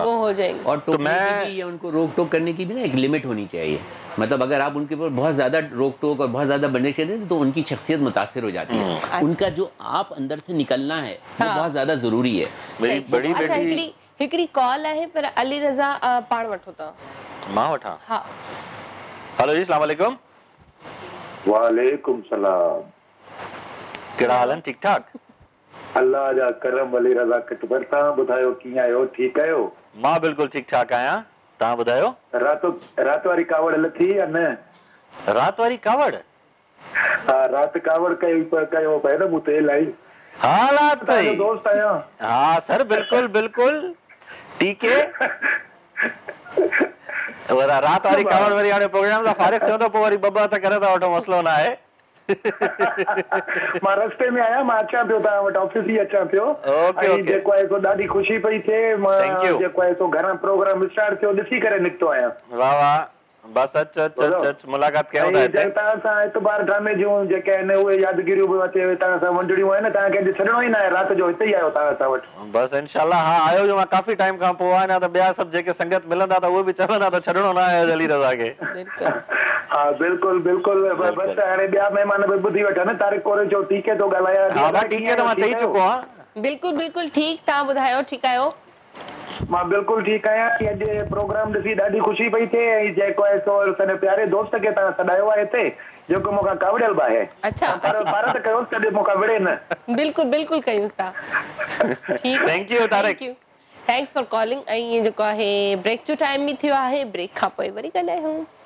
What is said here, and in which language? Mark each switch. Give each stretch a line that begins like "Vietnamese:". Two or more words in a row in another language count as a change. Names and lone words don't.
Urdu: وہ ہو جائیں گے. اور تو میں یا ان کو روک ٹوک کرنے کی بھی نا ایک لمٹ ہونی چاہیے. مطلب اگر آپ ان کے اوپر بہت زیادہ روک ٹوک اور بہت زیادہ بندش کرتے ہیں تو ان کی شخصیت متاثر ہو جاتی ہے. अच्छा। ان کا جو آپ اندر سے نکلنا ہے وہ بہت زیادہ ضروری ہے. میری بڑی بیٹی
Sindhi: हिकड़ी कॉल है पर अली रज़ा पाण वठो था मां वठा। हाँ, हेलो जी,
Arabic: السلام عليكم. وعليكم السلام.
Sindhi: कहिड़ा हाल आहिनि? ठीक ठाक? अल्लाह जा करम। अली रज़ा कटबर, तव्हां ॿुधायो कीअं आहियो? ठीकु आहियो? मां बिल्कुलु ठीक ठाक आहियां, तव्हां ॿुधायो? रात वारी कावड़ लथी या न? रात वारी कावड़? हाँ, रात कावड़ कयो पए न मूं ते इलाही। हालात दोस्त आहियां।
Urdu: ہاں سر، بالکل بالکل ٹھیک ہے.
Sindhi: रात वारी कावड़ वरी हाणे प्रोग्राम सां फारिग थियो त पोइ वरी ॿ त करे था वठो, मसलो न आहे। मां रस्ते में आहियां, मां अचां पियो तव्हां वटि, ऑफिस ई अचां पियो। ऐं जेको आहे सो ॾाढी ख़ुशी पई थिए, मां जेको आहे सो घणा प्रोग्राम स्टार्ट थियो ॾिसी करे निकितो आहियां। वाह वाह, बस अच मुलाक़ात कयूं था हिते। तव्हां सां एतबार ड्रामे जूं जेके आहिनि उहे यादगिरियूं बि अचे तव्हां सां वंडड़ियूं आहिनि, तव्हां कंहिंखे छॾणो ई न आहे, राति जो हिते ई आयो तव्हां सां वटि। बस इंशाल्लाह, हाँ आयो जो मां काफ़ी टाइम खां पोइ आहियां, त ॿिया सभु जेके संगत मिलंदा त उहे बि चवंदा त छॾणो न आहे अली रज़ा खे। हाँ बिल्कुलु बिल्कुलु, बस हाणे ॿिया महिमान बि ॿुधी वठा न, तारिक कोरे जो ठीकु है तो ॻाल्हायां। हा भाई ठीकु है, त मां चई चुको आहियां। बिल्कुलु बिल्कुलु ठीकु, तव्हां ॿुधायो ठीकु आहियो? मां बिल्कुलु ठीकु आहियां। अॼु प्रोग्राम ॾिसी ॾाढी ख़ुशी पई थिए, ऐं जेको आहे सो पंहिंजे प्यारे दोस्त खे तव्हां सॾायो आहे हिते, जेको मूंखां कावड़ियल बि आहे। अच्छा, पर त कयोसि तॾहिं मूंखां विड़े न। बिल्कुलु बिल्कुलु कयूंसि था। ठीकु,
English: thank you तारिक, thanks for calling.
Sindhi: ऐं जेको आहे ब्रेक जो टाइम बि थियो आहे, ब्रेक खां पोइ वरी ॻाल्हायूं।